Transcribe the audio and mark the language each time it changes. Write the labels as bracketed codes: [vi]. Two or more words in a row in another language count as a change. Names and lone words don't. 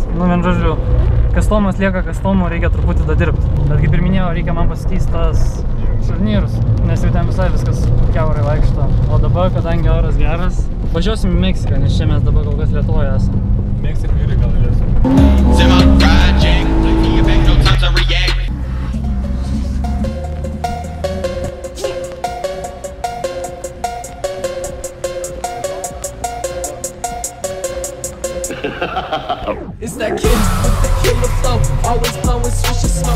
[lt] Nu, vien žodžiu, kastomas lieka kastomu, reikia truputį dadirbti. Bet kaip ir minėjau, reikia man pasikeisti tas šarnyrus, nes jau ten visai viskas kiaurai vaikšto. O dabar, kadangi oras geras, važiuosim į Meksiką, nes čia mes dabar kol kas Lietuvoje esame. Meksika irgi gal galėsim. [en] It's that kid with the killer flow, always blowing swish of smoke.